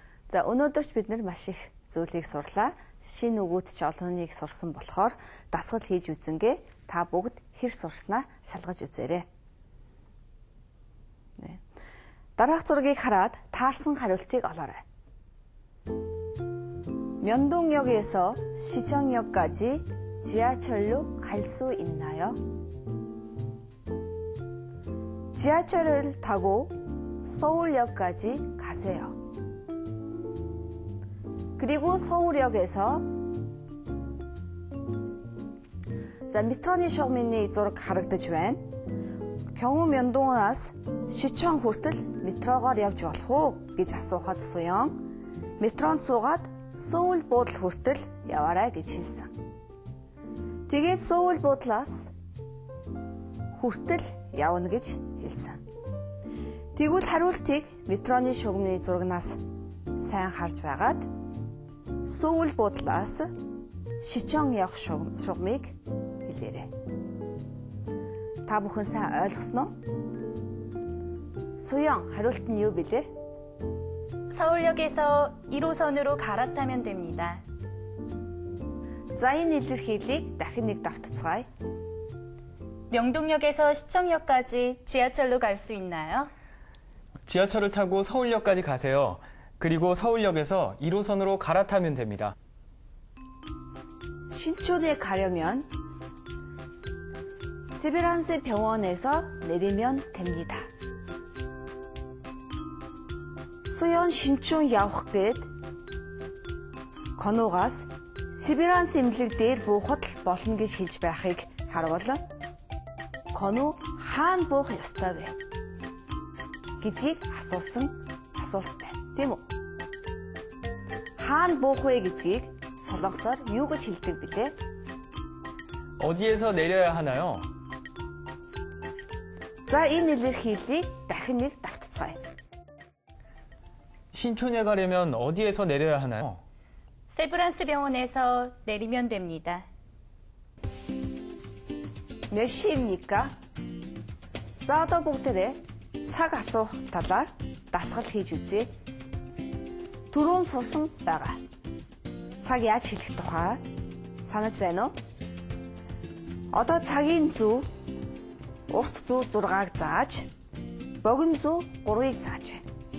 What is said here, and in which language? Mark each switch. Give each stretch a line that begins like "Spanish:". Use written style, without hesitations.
Mongolian: За өнөөдөрч бид нар маш их зүйлийг сурлаа. Шинэ үгүүд ч олоныг сурсан болохоор дасгал хийж үзэнгээ та бүгд хэр сурснаа шалгаж үзээрэй. дараах зургийг хараад таарсан хариултыг олоорой.
Korean: 면동역에서 시청역까지 지하철로 갈 수 있나요? 지하철을 타고 서울역까지 가세요. 그리고 서울역에서 자,
Mongolian: метроны шугамны зураг харагдаж байна. 경우면동аас 시청 хүртэл метрогоор явж болох уу гэж асуухад Суён метронд суугаад Сөүл буудлын хүртэл яваарай гэж хэлсэн. Тэгээд Сөүл буудлаас хүртэл явна гэж хэлсэн. Тэгвэл хариултыг метроны шугамны зурагнаас сайн харж байгаад Сөүл буудлаас Шичон явах шугамыг хэлээрэй. Та бүхэн сайн ойлгосноо? Суён, хариулт нь юу билээ?
Korean: 서울역에서 1호선으로 갈아타면 됩니다.
Mongolian: За, энэ илэрхийллийг дахин нэг давтацгаая.
Korean: 명동역에서 시청역까지 지하철로 갈 수 있나요? 지하철을 타고 서울역까지 가세요. 그리고 서울역에서 1호선으로 갈아타면 됩니다. 신촌에 가려면 세베란스 병원에서 내리면 됩니다.
Mongolian: 수연 신촌 явах гээд конуугаас Северанс эмнэлэг дээр буухад болно гэж хэлж байхыг харвал конуу хаана буух ёстой вэ гэдгийг асуусан асуулт байна. Тийм үү? Хаана буух вэ гэдгийг солонгосоор юу гэж хэлдэг билээ?
Korean: 어디에서 내려야 하나요?
Mongolian: За, энэ илэрхийллийг дахин нэг давтацгаая.
Korean: 신촌에 가려면 어디에서 내려야 하나요? 세브란스 병원에서 내리면 됩니다. 몇 시입니까?
Mongolian: За, одоо бүгдээрээ цаг асуух талаар дасгал хийж үзье. Түрүүн сурсан байгаа. Цаг яаж хэлэх тухай санаж байна уу? Одоо цагийн зүү урт зүү 6-аг зааж, богино зүү 3-ыг зааж байна.